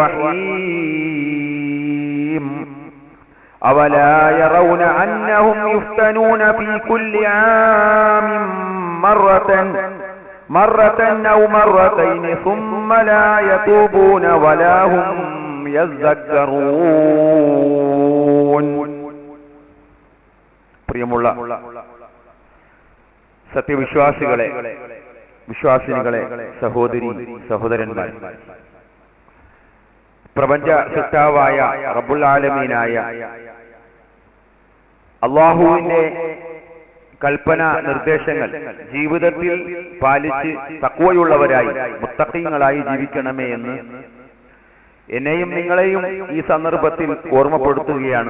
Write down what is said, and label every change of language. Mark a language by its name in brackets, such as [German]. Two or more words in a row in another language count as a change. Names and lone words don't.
[Arabic] الرحيم أولا يرون أنهم يفتنون في كل عام مرة أو مرتين ثم لا يتوبون ولا هم [Malayalam] يذكرون പ്രിയമുള്ള സത്യവിശ്വാസികളെ വിശ്വാസിനികളെ സഹോദരി സഹോദരന്മാർ പ്രപഞ്ച സൃഷ്ടാവായ [Arabic] رب العالمين [Malayalam] അല്ലാഹുവിന്റെ കൽപ്പന നിർദ്ദേശങ്ങൾ ജീവിതത്തിൽ പാലിച്ച് തഖ്വയുള്ളവരായി മുത്തഖീങ്ങളായി ജീവിക്കണമേ എന്ന് എന്നെയും നിങ്ങളെയും ഈ സന്ദർഭത്തിൽ ഓർമ്മപ്പെടുത്തുകയാണ്.